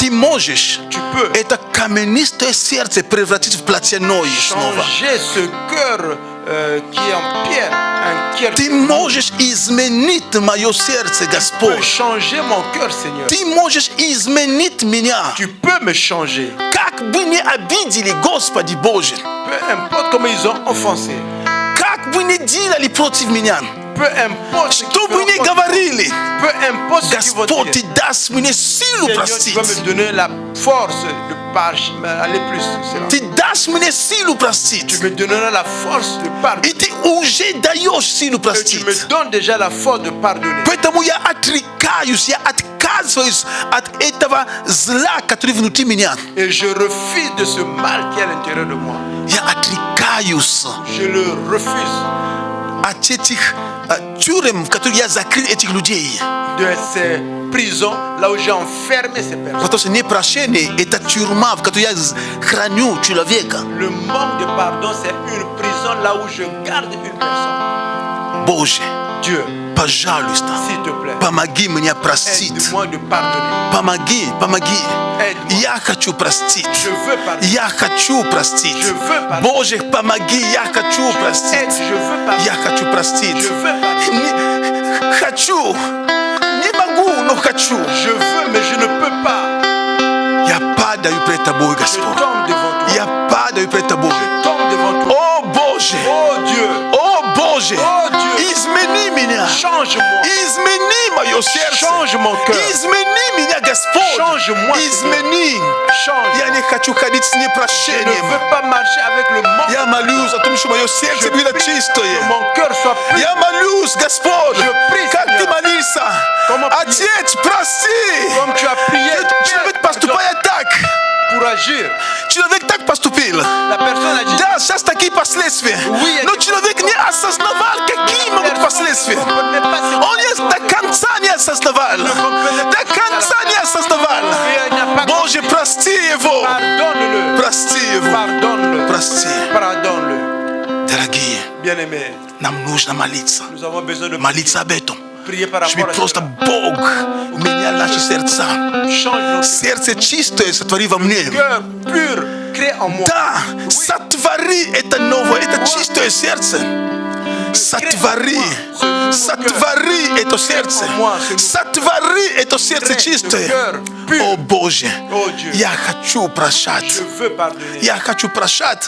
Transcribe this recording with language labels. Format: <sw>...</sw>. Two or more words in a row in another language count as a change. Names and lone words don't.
<ru>Ты можешь</ru> <fr>tu peux</fr> <ru>это каменистое сердце превратить в плотяное снова.</ru> <fr>changer ce cœur qui est en pierre. Un cœur</fr> <ru>Ты</ru> <fr>qui</fr> <ru>можешь изменить мое сердце,</ru> <fr>peut</fr> <ru>Господь.</ru> <fr>changer mon cœur, Seigneur.</fr> <ru>Ты можешь изменить меня.</ru> <fr>Tu peux me changer.</fr> <ru>Как бы не обидели, Господи Боже.</ru> <fr>Peu importe comment ils ont offensé.</fr> <ru>Как бы не делали против меня.</ru> <fr>Peu importe ce</fr> <ru>Что</ru> <fr>qu'ils</fr> <ru>бы ни</ru> <fr>feront contre</fr> <ru>говорили.</ru> <fr>moi. Peu importe ce qu'ils vont</fr> <ru>Господь, Ты</ru> <fr>dire.</fr> <ru>даст мне силу</ru> <fr>Seigneur, tu</fr> <ru>простить.</ru> <fr>vas me donner la force de aller plus. Cela.</fr> <ru>Ты дашь мне силу</ru> <fr>Tu</fr> <ru>простить.</ru> <fr>me donneras la force de</fr> <ru>И</ru> <fr>pardonner.</fr> <ru>Ты уже даешь силу</ru> <fr>Et tu</fr> <ru>простить.</ru> <fr>me donnes déjà la force de pardonner.</fr> <ru>Поэтому я отрекаюсь, я отказываюсь от этого зла, который внутри меня.</ru> <fr>Et je refuse de ce mal qui est à l'intérieur de moi.</fr> <ru>Я отрекаюсь.</ru> <fr>Je le refuse.</fr> <ru>atie этих тюрем, в которых я закрыл этих людей.</ru> <fr>de ces prisons, là où j'ai enfermé ces personnes.</fr> <ru>Потому что непрощение – это тюрьма, в которой я храню человека.</ru> <fr>Le manque de pardon, c'est une prison là où je garde une personne.</fr> <ru>Боже,</ru> <fr>Dieu,</fr> <ru>пожалуйста,</ru> <fr>s'il te plaît,</fr> <ru>помоги мне простить.</ru> <fr>aide-moi de pardonner.</fr> <ru>Помоги.</ru> <fr>Aide-moi.</fr> <ru>Я хочу простить.</ru> <fr>Je veux pardonner.</fr> <ru>Я хочу простить.</ru> <fr>Je veux pardonner.</fr> <ru>Боже, помоги, я хочу</ru> <fr>Aide,</fr> <ru>простить.</ru> <fr>je veux pardonner.</fr> <ru>Я хочу простить.</ru> <fr>Je veux pardonner.</fr> <ru>Хочу. Не могу, но хочу.</ru> <fr>Je veux, mais je ne peux pas.</fr> <ru>Я падаю пред Тобой,</ru> <fr>Je</fr> <ru>Господь.</ru> <fr>tombe devant toi.</fr> <ru>Я падаю пред Тобой.</ru> <fr>Je tombe devant toi.</fr> <ru>О, Боже!</ru> <fr>Oh Dieu,</fr> <ru>О, Боже!</ru> <fr>Oh, Dieu.</fr> <ru>Измени меня!</ru> <fr>change-moi.</fr> <ru>Измени мое сердце!</ru> <fr>Change mon cœur.</fr> <ru>Измени меня, Господь!</ru> <fr>Change-moi,</fr> <ru>Измени!</ru> <fr>Change.</fr> <ru>Я не хочу ходить с</ru> <fr>Je ne</fr> <ru>непрощением.</ru> <fr>veux pas marcher avec le manque.</fr> <ru>Я молюсь о том, что мое сердце было</ru> <fr>Que</fr> <ru>чистое.</ru> <fr>mon cœur soit pur.</fr> <ru>Я молюсь, Господь,</ru> <fr>Je prie,</fr> <ru>как Ты</ru> <fr>Seigneur.</fr> <ru>молился.</ru> <fr>Comment prier?</fr> <ru>Отец, прости!</ru> <fr>Comme tu as prié</fr> <ru>Человек поступает так.</ru> <fr>pour agir.</fr> <ru>Человек так поступил.</ru> <fr>La personne a dit</fr> <ru>Да, сейчас такие последствия.</ru> <fr>Oui,</fr> <ru>Но человек не осознавал, какие могут последствия. Он до конца не осознавал. До конца не осознавал. Боже, прости его.</ru> <fr>Pardonne-le.</fr> <ru>Прости его.</ru> <fr>Pardonne-le.</fr> <ru>Прости.</ru> <fr>Pardonne-le.</fr> <ru>Дорогие,</ru> <fr>Bien-aimé,</fr> <ru>нам нужно молиться.</ru> <fr>nous avons besoin de</fr> <ru>Молиться об этом.</ru> <fr>prier par</fr> <ru>Чтобы</ru> <fr>rapport à</fr> <ru>просто</ru> <fr>cela.</fr> <ru>Бог менял наши сердца.</ru> <fr>Change notre</fr> <ru>Сердце чистое сотвори во мне.</ru> <fr>cœur pur. Crée en moi.</fr> <ru>Да, сотвори это новое, это чистое сердце. Сотвори, сотвори это сердце. Сотвори это сердце чистое. О Боже, я хочу прощать.</ru> <fr>Je veux pardonner.</fr> <ru>Я хочу прощать,</ru>